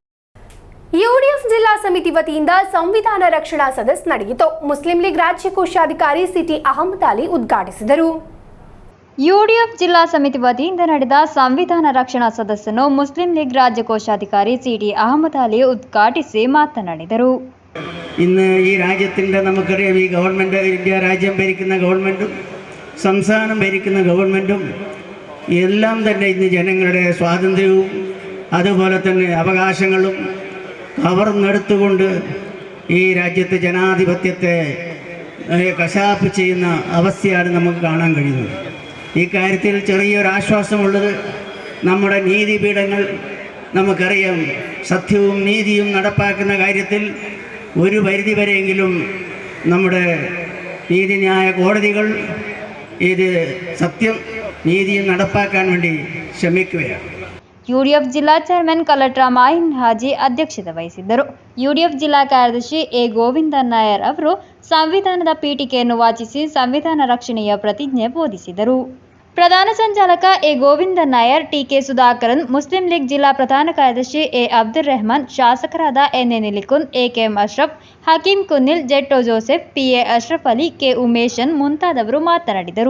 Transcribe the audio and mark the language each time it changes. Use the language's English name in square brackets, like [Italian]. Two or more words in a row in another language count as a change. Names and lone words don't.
[Kannada] ಯುಡಿಎಫ್ ಜಿಲ್ಲಾ ಸಮಿತಿ ವತಿಯಿಂದ ಸಂವಿಧಾನ ರಕ್ಷಣಾ ಸದಸ್ಸ್ ನಡೆಯಿತು. ಮುಸ್ಲಿಂ ಲೀಗ್ ರಾಜ್ಯ ಕೋಶಾಧಿಕಾರಿ ಸಿಟಿ ಅಹಮದ್ ಅಲಿ ಉದ್ಘಾಟಿಸಿದರು. ಯುಡಿಎಫ್ ಜಿಲ್ಲಾ ಸಮಿತಿ ವತಿಯಿಂದ ನಡೆದ ಸಂವಿಧಾನ ರಕ್ಷಣಾ ಸದಸ್ಸನ್ನು ಮುಸ್ಲಿಂ ಲೀಗ್ ರಾಜ್ಯ ಕೋಶಾಧಿಕಾರಿ ಸಿಟಿ ಅಹಮದ್ ಅಲಿ ಉದ್ಘಾಟಿಸಿ ಮಾತನಾಡಿದರು. [Malayalam] ഇന്ന് ഈ രാജ്യത്തിൻ്റെ നമുക്കറിയാം, ഈ ഗവൺമെൻറ്, ഇന്ത്യ രാജ്യം ഭരിക്കുന്ന ഗവൺമെൻറ്റും സംസ്ഥാനം ഭരിക്കുന്ന ഗവൺമെൻറ്റും എല്ലാം തന്നെ ഇന്ന് ജനങ്ങളുടെ സ്വാതന്ത്ര്യവും അതുപോലെ തന്നെ അവകാശങ്ങളും കവർന്നെടുത്തുകൊണ്ട് ഈ രാജ്യത്തെ ജനാധിപത്യത്തെ കശാപ്പ് ചെയ്യുന്ന അവസ്ഥയാണ് നമുക്ക് കാണാൻ കഴിയുന്നത്. ഈ കാര്യത്തിൽ ചെറിയൊരാശ്വാസമുള്ളത്, നമ്മുടെ നീതിപീഠങ്ങൾ നമുക്കറിയാം, സത്യവും നീതിയും നടപ്പാക്കുന്ന കാര്യത്തിൽ ഒരു പരിധിവരെയെങ്കിലും നമ്മുടെ നീതിന്യായ കോടതികൾ ഇത് സത്യം നീതിയും നടപ്പാക്കാൻ വേണ്ടി ശ്രമിക്കുകയാണ്. [Kannada] ಯುಡಿಎಫ್ ಜಿಲ್ಲಾ ಚೇರ್ಮನ್ ಕಲೆಕ್ಟರ್ ಮಾಹಿನ್ ಹಾಜಿ ಅಧ್ಯಕ್ಷತೆ ವಹಿಸಿದ್ದರು. ಯುಡಿಎಫ್ ಜಿಲ್ಲಾ ಕಾರ್ಯದರ್ಶಿ ಎ ಗೋವಿಂದ ನಾಯರ್ ಅವರು ಸಂವಿಧಾನದ ಪೀಠಿಕೆಯನ್ನು ವಾಚಿಸಿ ಸಂವಿಧಾನ ರಕ್ಷಣೆಯ ಪ್ರತಿಜ್ಞೆ ಬೋಧಿಸಿದರು. ಪ್ರಧಾನ ಸಂಚಾಲಕ ಎ ಗೋವಿಂದ ನಾಯರ್, ಟಿಕೆ ಸುಧಾಕರನ್, ಮುಸ್ಲಿಂ ಲೀಗ್ ಜಿಲ್ಲಾ ಪ್ರಧಾನ ಕಾರ್ಯದರ್ಶಿ ಎ ಅಬ್ದುಲ್ ರೆಹಮಾನ್, ಶಾಸಕರಾದ ಎನ್ ಎ ನಿಲಿಕುನ್, ಎ ಕೆ ಎಂ ಅಶ್ರಫ್, ಹಕೀಂ ಕುನ್ನಿಲ್, ಜೆಟ್ಟೋ ಜೋಸೆಫ್, ಪಿ ಎ ಅಶ್ರಫ್ ಅಲಿ, ಕೆ ಉಮೇಶನ್ ಮುಂತಾದವರು ಮಾತನಾಡಿದರು.